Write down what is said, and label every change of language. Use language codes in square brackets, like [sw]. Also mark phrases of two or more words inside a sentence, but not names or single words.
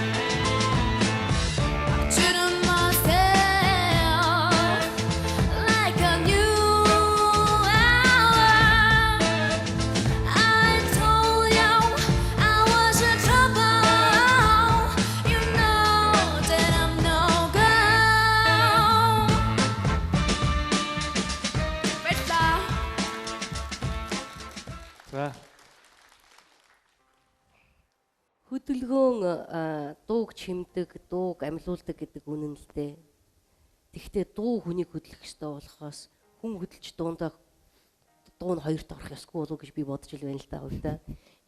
[en] I cheated myself, like I knew I would. I told you I was in trouble. You know that I'm no good. [mn] Баярлалаа. За. Хөдөлгөөн дууг чимдэг, дууг амьлуулдаг гэдэг үнэн л дээ. Тэгвэл дуу хүнийг хөдлөх ёстой болохоос хүн хөдөлж дуу нь хоёрт орох ёсгүй болов уу гэж би бодож ил байна л да хувьдаа.